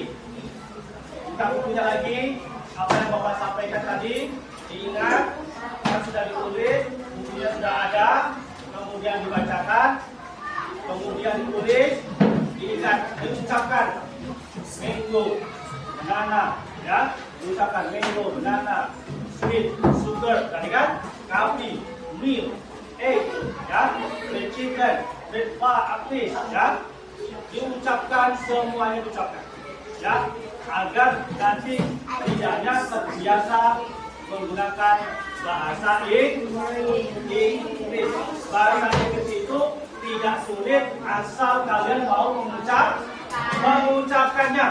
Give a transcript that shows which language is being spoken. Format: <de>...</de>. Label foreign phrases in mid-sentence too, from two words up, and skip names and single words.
<id>Kita bukunya lagi, apa yang Bapak sampaikan tadi, diingat, kan sudah ditulis, bukunya sudah ada, kemudian dibacakan, kemudian ditulis, diingat, diucapkan,</id> <en>mango, banana,</en> <id>ya, diucapkan</id> <en>mango, banana, sweet, sugar,</en> <id>tadi kan,</id> <en>coffee, milk, egg, ya, red chicken, red fish,</en> <id>ya. Diucapkan, semuanya diucapkan, ya, agar nanti tidaknya terbiasa menggunakan bahasa Inggris. Bahasa Inggris itu tidak sulit asal kalian mau mengucapkannya.</id>